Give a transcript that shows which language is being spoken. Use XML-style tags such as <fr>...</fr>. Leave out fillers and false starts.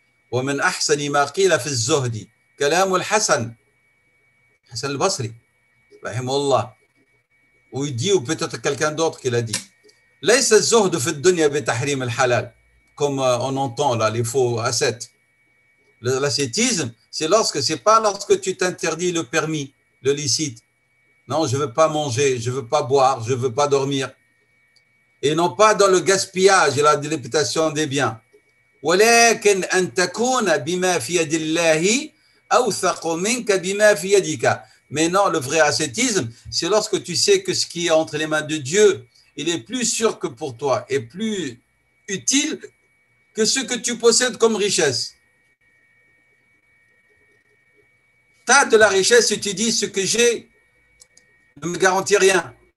<ar>ومن أحسن ما قيل في الزهد كلام الحسن</ar> <fr>Hassan al-Basri</fr> <ar>رحمه الله,</ar> <fr>où il dit, ou peut-être quelqu'un d'autre qui l'a dit,</fr> <ar>ليس الزهد في الدنيا بتحريم الحلال,</ar> <fr>comme on entend là les faux ascètes. L'ascétisme, c'est pas lorsque tu t'interdis le permis, le licite. Non, je veux pas manger, je veux pas boire, je veux pas dormir. Et non pas dans le gaspillage et la dilapitation des biens.</fr> <ar>ولكن أن تكون بما في يد الله أوثق منك بما في يدك.</ar> <fr>Mais non, le vrai ascétisme, c'est lorsque tu sais que ce qui est entre les mains de Dieu, il est plus sûr que pour toi et plus utile que ce que tu possèdes comme richesse. Tu as de la richesse et tu dis ce que j'ai ne me garantit rien.</fr>